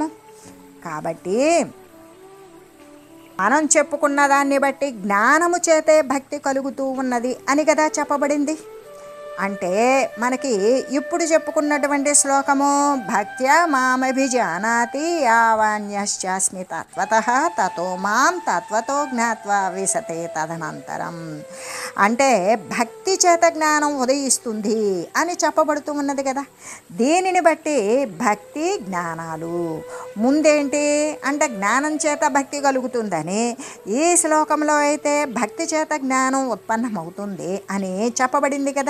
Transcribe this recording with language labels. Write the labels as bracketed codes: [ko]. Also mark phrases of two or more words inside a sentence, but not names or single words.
[te] కాబట్టి మనం చెప్పుకున్న దాన్ని బట్టి జ్ఞానము చేతే భక్తి కలుగుతూ ఉన్నది అని కదా చెప్పబడింది. అంటే మనకి ఇప్పుడు చెప్పుకున్నటువంటి శ్లోకము [sa] भक्त्या मामभिजानाति यावान्यश्चास्मि तत्वतः ततो मां तत्वतो ज्ञात्वा विशते तदनंतरं. [te] అంటే భక్తి భక్తి చేత జ్ఞానం ఉదయిస్తుంది అని చెప్పబడుతూ ఉన్నది కదా. దీనిని బట్టి భక్తి జ్ఞానాలు ముందేంటి అంటే జ్ఞానం చేత భక్తి కలుగుతుందని, ఈ శ్లోకంలో అయితే భక్తి చేత జ్ఞానం ఉత్పన్నమవుతుంది అని చెప్పబడింది కదా.